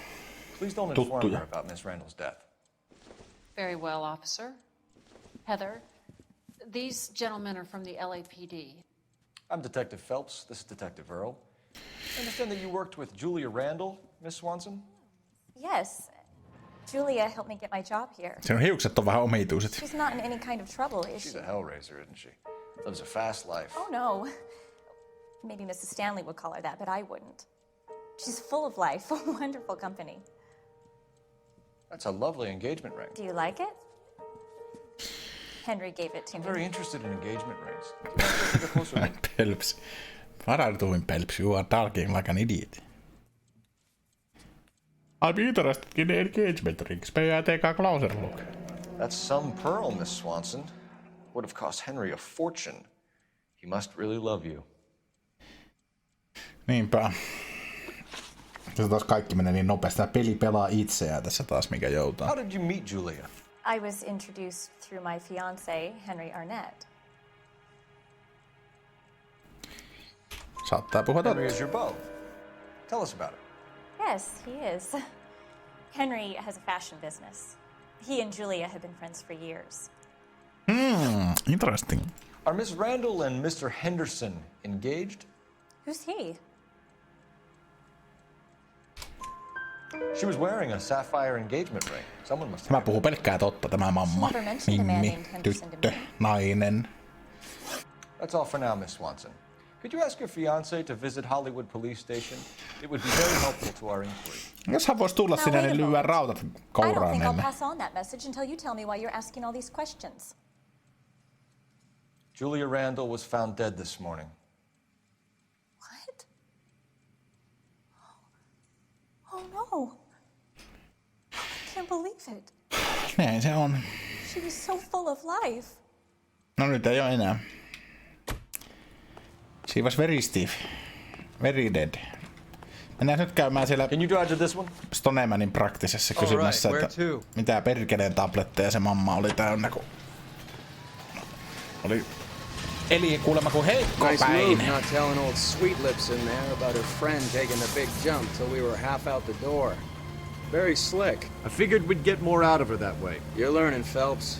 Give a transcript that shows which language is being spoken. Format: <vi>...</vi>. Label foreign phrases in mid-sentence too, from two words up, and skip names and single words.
<en>Please don't inform her about Miss Randall's death. Very well, officer. Heather, these gentlemen are from the LAPD. I'm Detective Phelps. This is Detective Earl. I understand that you worked with Julia Randall, Miss Swanson? Yes. Julia helped me get my job here.</en> <fi>Sen hiukset on vähän omituiset.</fi> <en>She's not in any kind of trouble, is She's she? a hellraiser, isn't she? Lives a fast life. Oh, no. Maybe Mrs. Stanley would call her that, but I wouldn't. She's full of life, a wonderful company. That's a lovely engagement ring. Do you like it? Henry gave it to I'm me. very interested in engagement rings. Do you want to take a closer look? Pelps. What are you doing, Pelps? You are talking like an idiot. I'm interested in engagement rings. May I take a closer look? That's some pearl, Miss Swanson. Would have cost Henry a fortune. He must really love you.</en> <fi>Niinpä. Tässä taas kaikki menee niin nopeasti. Tämä peli pelaa itseään tässä taas, mikä joutaa.</fi> <en>How did you meet Julia? I was introduced through my fiancé, Henry Arnett.</en> <fi>Saattaa puhua</fi> <en>Henry is your beau. Tell us about it. Yes, he is. Henry has a fashion business. He and Julia have been friends for years. Interesting. Are Miss Randall and Mr. Henderson engaged? Who's he? She was wearing a sapphire engagement ring. Someone must have.</en> <fi>Tämä puhuu pelkkää totta, tämä mamma.</fi> <en>Never mentioned a man</en> <fi>Mimmi,</fi> <en>named Henderson to</en> <fi>tyttö,</fi> <en>me.</en> <fi>nainen.</fi> <en>That's all for now, Miss Swanson. Could you ask your fiancé to visit Hollywood Police Station? It would be very helpful to our inquiry.</en> <fi>Jos hän voisi tulla sinne, niin lyödään rautat</fi> <en>I don't</en> <fi>kouraan</fi> <en>think I'll</en> <fi>ennen.</fi> <en>pass on that message until you tell me why you're asking all these questions. Julia Randall was found dead this morning. What? Oh no. I can't believe it.</en> <fi>Näin se on.</fi> <en>She was so full of life.</en> <fi>No nyt ei ole enää.</fi> <en>She was very stiff. Very dead.</en> <fi>Mennään nyt käymään siellä Stonemanin praktisessa kysymässä, että mitä perkeleen tabletteja se mamma oli täynnä, kun oli eli kuulemma kuin heikko</fi> <en>Nice</en> <fi>päin.</fi> <en>move not telling old Sweet Lips in there about her friend taking the big jump till we were half out the door. Very slick. I figured we'd get more out of her that way. You're learning, Phelps.</en>